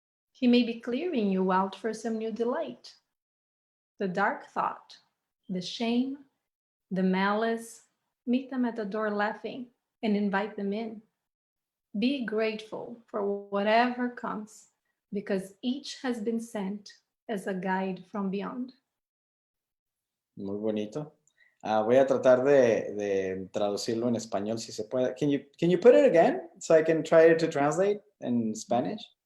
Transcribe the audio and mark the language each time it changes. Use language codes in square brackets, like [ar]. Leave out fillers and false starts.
[en] He may be clearing you out for some new delight. The dark thought, the shame, the malice, meet them at the door laughing and invite them in. Be grateful for whatever comes, because each has been sent as a guide from beyond. [es] Muy bonito. Voy a tratar de traducirlo en español si se puede. [en] Can you put it again so I can try to translate in Spanish?